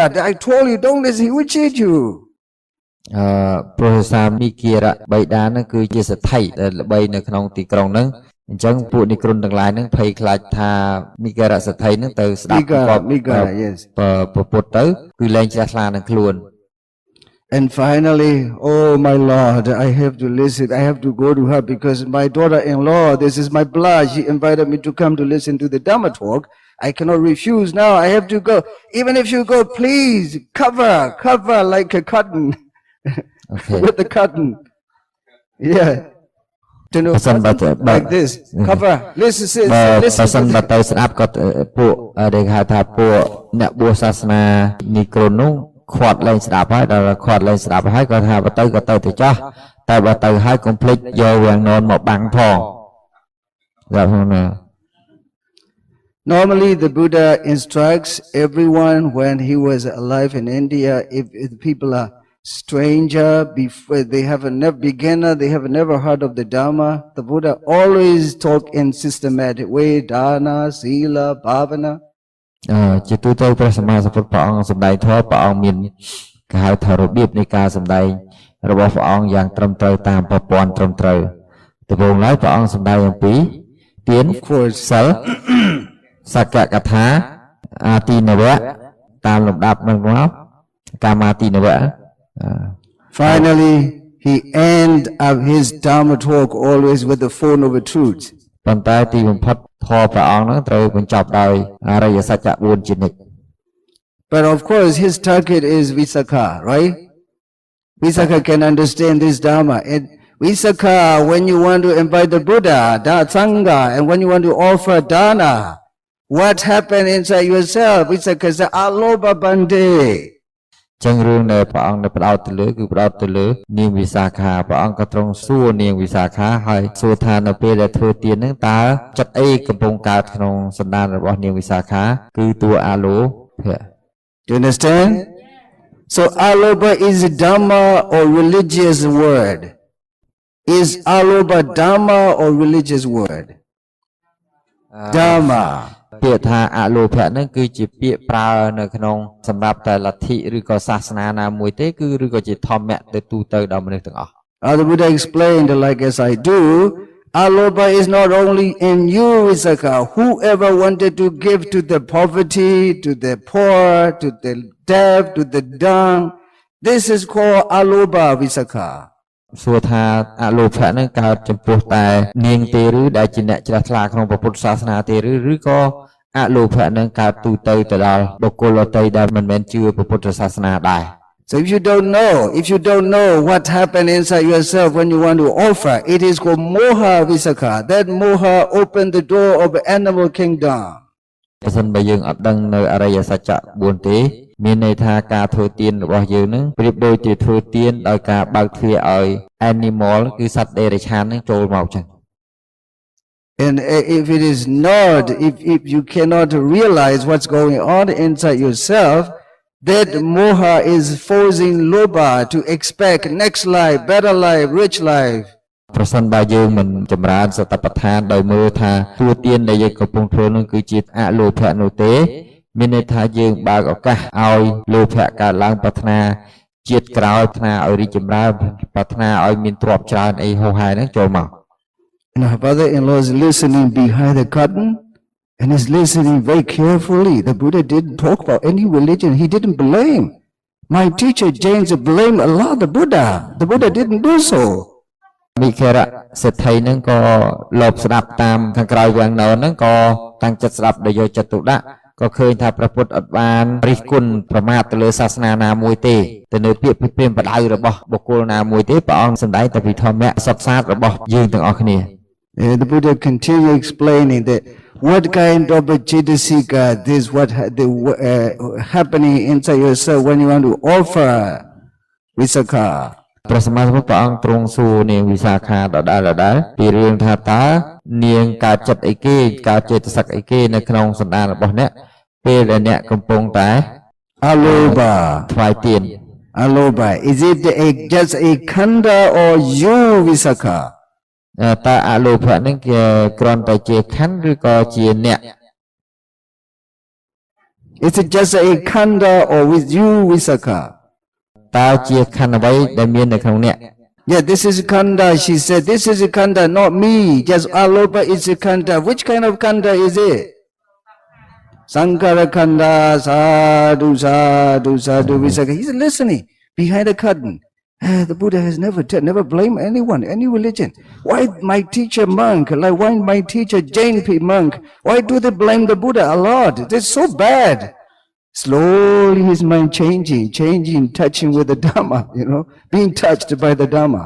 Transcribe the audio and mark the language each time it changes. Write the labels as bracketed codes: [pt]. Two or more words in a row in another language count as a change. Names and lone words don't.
[en] I told you, don't listen, he will cheat you. [km] ព្រោះសាមីគិរៈបៃតាហ្នឹងគឺជាសទ្ធិដែលល្បីនៅក្នុងទីក្រុងហ្នឹងអញ្ចឹងពួកនិក្រុនទាំងឡាយហ្នឹងភ័យខ្លាចថាមីគិរៈសទ្ធិហ្នឹងទៅស្ដាប់ [en] Migara, yes. [km] ប្រពុតទៅគឺលែងជ្រះថ្លានឹងខ្លួន [en] And finally, oh my Lord, I have to listen, I have to go to her because my daughter-in-law, this is my blood, she invited me to come to listen to the Dhamma talk. I cannot refuse now, I have to go. Even if you go, please, cover like a cotton. Okay. With the cotton. Yeah. To know, like this. Cover. Listen, [km] បើសិនបើទៅស្ដាប់គាត់ពួកដែលហៅថាពួកអ្នកបួសសាសនានិក្រុននោះខាត់លែងស្ដាប់ហើយដល់ខាត់លែងស្ដាប់ហើយគាត់ថាបើទៅក៏ទៅទៅចាស់តែបើទៅហើយកុំភ្លេចយកវាំងននមកបាំងផងបាទហ្នឹងណា [en] Normally, the Buddha instructs everyone when he was alive in India, if people are stranger, before they have a beginner, they have never heard of the Dhamma, the Buddha always talk in systematic way, [pi] dana, sila, bhavana. [km] ជាទូទៅព្រះសម្មាសម្ពុទ្ធព្រះអង្គសម្ដែងធម៌ព្រះអង្គមានគេហៅថារបៀបនៃការសម្ដែងរបស់ព្រះអង្គយ៉ាងត្រឹមត្រូវតាមប្រព័ន្ធត្រឹមត្រូវដំបូងឡើយព្រះអង្គសម្ដែងអំពីទៀន [en] Of course. [km] សិល សក្កកថាអាទីនវៈតាមលំដាប់មកកាមាទីនវៈ [en] Finally, he end up his Dharma talk always with the Four Noble Truths. [km] ប៉ុន្តែទីបំផុតធម៌ព្រះអង្គហ្នឹងត្រូវបញ្ចប់ដោយអរិយសច្ចៈ4ជានិច្ច [en] But of course, his target is Visakha, right? Visakha can understand this Dharma. And Visakha, when you want to invite the Buddha, Sangha, and when you want to offer dana, what happened inside yourself? Visakha said, [pi] Aloba Bande. [km] ចឹងរឿងដែលព្រះអង្គได้ផ្ដោតទៅលើគឺផ្ដោតទៅលើនាងវិសាខាព្រះអង្គក៏ទ្រង់សួរនាងវិសាខាហើយសួរថានៅពេលដែលធ្វើទានហ្នឹងតើចិត្តអីកំពុងកើតក្នុងសន្តានរបស់នាងវិសាខាគឺតួអាលោភៈ [en] Do you understand? So Aloba is a Dhamma or religious word. Is Aloba Dhamma or religious word? Dhamma. [km] ពាក្យថាអលោភៈហ្នឹងគឺជាពាក្យប្រើនៅក្នុងសម្រាប់តែលទ្ធិឬក៏សាសនាណាមួយទេគឺឬក៏ជាធម្មៈទៅទូទៅដល់មនុស្សទាំងអស់ [en] The Buddha explained like as I do, Aloba is not only in you, Visakha. Whoever wanted to give to the poverty, to the poor, to the deaf, to the dumb, this is called Aloba, Visakha. [km] សួរថាអលោភៈហ្នឹងកើតចំពោះតែនាងទេឬដែលជាអ្នកជ្រះថ្លាក្នុងពុទ្ធសាសនាទេឬក៏អលោភៈហ្នឹងកើតទូទៅទៅដល់បុគ្គលដទៃដែលមិនមែនជឿពុទ្ធសាសនាដែរ [en] So if you don't know what happened inside yourself when you want to offer, it is called Moha, Visakha. That Moha opened the door of the animal kingdom. [km] បើសិនបើយើងអត់ដឹងនៅអរិយសច្ចៈ4ទេមានន័យថាការធ្វើទានរបស់យើងនឹងប្រៀបដូចជាធ្វើទានដោយការបើកទ្វារឲ្យ animal គឺសត្វដេរឆាននឹងចូលមកចឹង [en] And if it is not, if you cannot realize what's going on inside yourself, that moha is forcing loba to expect next life, better life, rich life. [km] ប្រសិនបើយើងមិនចម្រើនសតិប្បដ្ឋានដោយមើលថាទួទានដែលយើងកំពុងធ្វើនោះគឺជាអលោភៈនោះទេមានន័យថាយើងបើកឱកាសឲ្យលោភៈកើតឡើងប្រាថ្នាជាតិក្រោយប្រាថ្នាឲ្យរីកចម្រើនប្រាថ្នាឲ្យមានទ្រព្យច្រើនអីហោហែហ្នឹងចូលមក [en] And her brother-in-law is listening behind the curtain and is listening very carefully. The Buddha didn't talk about any religion. He didn't blame. My teacher James blamed Allah, the Buddha. The Buddha didn't do so. [km] មិខរៈសេដ្ឋីហ្នឹងក៏លបស្ដាប់តាមខាងក្រៅវាំងណោហ្នឹងក៏តាំងចិត្តស្ដាប់ដោយយកចិត្តទុកដាក់ក៏ឃើញថាព្រះពុទ្ធអត់បានរិះគន់ប្រមាថទៅលើសាសនាណាមួយទេទៅនៅពាក្យព្រាមបដៅរបស់បុគ្គលណាមួយទេព្រះអង្គសម្ដែងតែពីធម្មៈសុទ្ធសាធរបស់យើងទាំងអស់គ្នា [en] The Buddha continued explaining that what kind of a Chaitasika, this what happening inside yourself when you want to offer Visakha. [km] ព្រះសម្មាសម្ពុទ្ធព្រះអង្គទ្រង់សួរនាងវិសាខាដដែលពីរឿងថាតើនាងកើតចិត្តអីគេកើតចេតសិកអីគេនៅក្នុងសន្តានរបស់អ្នកពេលដែលអ្នកកំពុងតែ [en] Aloba. [km] ថ្វាយទាន [en] Aloba. Is it just a khanda or you, Visakha? [km] តើអលោភៈហ្នឹងគេគ្រាន់តែជាខណ្ឌឬក៏ជាអ្នក [en] Is it just a khanda or with you, Visakha? [km] តើជាខណ្ឌអ្វីដែលមាននៅក្នុងអ្នក [en] Yeah, this is khanda. She said, this is a khanda, not me. Just Aloba is a khanda. Which kind of khanda is it? [pi] Sankara khanda, sadhu, sadhu, sadhu, Visakha. [en] He's listening behind the curtain. The Buddha has never blamed anyone, any religion. Why my teacher monk, like why my teacher Jain monk, why do they blame the Buddha a lot? That's so bad. Slowly his mind changing, touching with the Dhamma, being touched by the Dhamma.